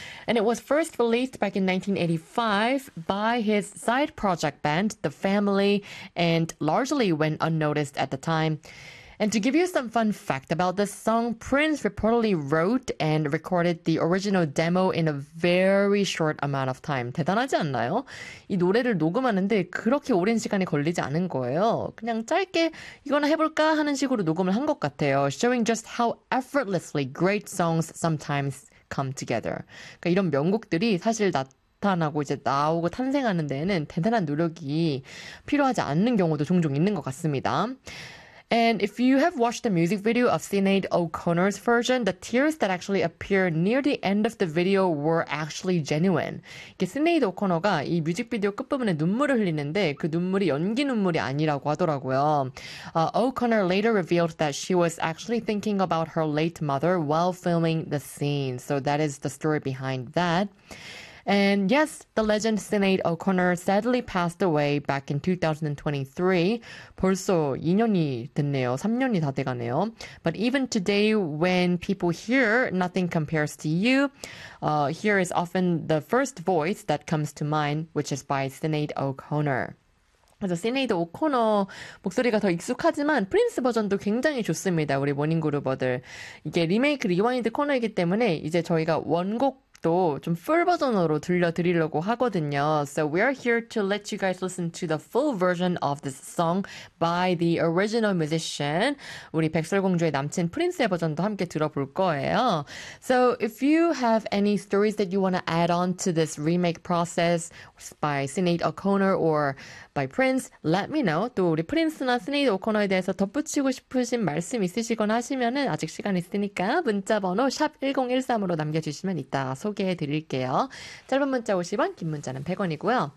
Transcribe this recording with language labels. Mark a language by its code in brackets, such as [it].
[en] And it was first released back in 1985 by his side project band, The Family, and largely went unnoticed at the time. And to give you some fun fact about this song, Prince reportedly wrote and recorded the original demo in a very short amount of time. [ko] 대단하지 않나요? 이 노래를 녹음하는데 그렇게 오랜 시간이 걸리지 않은 거예요. 그냥 짧게 이거나 해볼까 하는 식으로 녹음을 한것 같아요. [en] Showing just how effortlessly great songs sometimes come together. [ko] 그러니까 이런 명곡들이 사실 나타나고 이제 나오고 탄생하는 데에는 대단한 노력이 필요하지 않는 경우도 종종 있는 것 같습니다. [en] And if you have watched the music video of Sinead O'Connor's version, the tears that actually appear near the end of the video were actually genuine. [ko] 이게 시네이드 오코너가 이 뮤직비디오 끝부분에 눈물을 흘리는데 그 눈물이 연기 눈물이 아니라고 하더라고요. [en] O'Connor later revealed that she was actually thinking about her late mother while filming the scene. So that is the story behind that. And yes, the legend Sinead O'Connor sadly passed away back in 2023. [ko] 벌써 2년이 됐네요. 3년이 다 돼가네요. [en] But even today, when people hear Nothing Compares to You, here is often the first voice that comes to mind, which is by Sinead O'Connor. [ko] 그래서 시네이드 오코너 목소리가 더 익숙하지만 프린스 버전도 굉장히 좋습니다. 우리 모닝그루버들. 이게 리메이크 리와인드 코너이기 때문에 이제 저희가 원곡 또좀풀 버전으로 들려드리려고 하거든요. [en] So we are here to let you guys listen to the full version of this song by the original musician. [ko] 우리 백설공주의 남친 프린스의 버전도 함께 들어볼 거예요. [en] So if you have any stories that you want to add on to this remake process by Sinead O'Connor or by Prince, let me know. [ko] 또 우리 프린스나 스네이드 오코너에 대해서 덧붙이고 싶으신 말씀 있으시거나 하시면은 아직 시간 있으니까 문자번호 샵 1013으로 남겨주시면 이따 소개해드릴게요. 짧은 문자 50원, 긴 문자는 100원이고요.